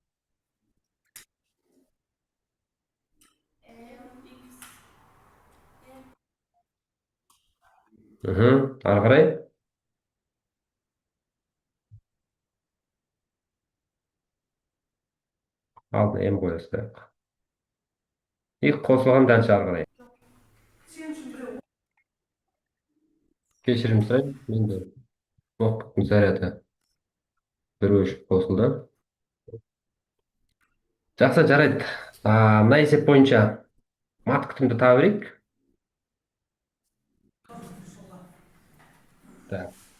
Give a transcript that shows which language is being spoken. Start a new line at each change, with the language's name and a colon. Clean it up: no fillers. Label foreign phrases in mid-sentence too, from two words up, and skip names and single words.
Kazakh: Ары қарай. Алдына м қоясыз. И қосылған дальше ары қарай. Sen şu bir Кешірім сұраймын. Менде ноутбуктың заряды бір өшіп қосылды. Жақсы, жарайды. Мына есеп бойынша мат күтімді таба берейік. Так.